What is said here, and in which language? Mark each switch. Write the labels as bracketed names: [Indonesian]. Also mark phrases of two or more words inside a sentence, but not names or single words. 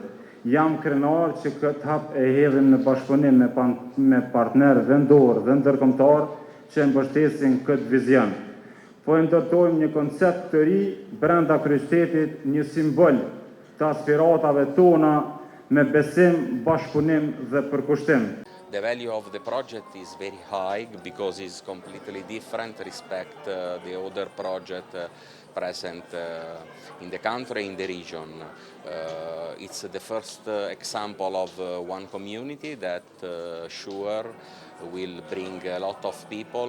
[Albanian] Jam krenar që këtë hap e hedhim në bashkëpunim me partner vendor dhe ndërkombëtar që mbështesin këtë vizion. Po ndërtojmë një koncept të ri brenda kryeqytetit, një simbol të aspiratave tona me besim, bashkëpunim dhe përkushtim. [English] The value of the project is very high because it's completely different respect the other project present in the country, in the region. It's the first example of one community that sure will bring a lot of people.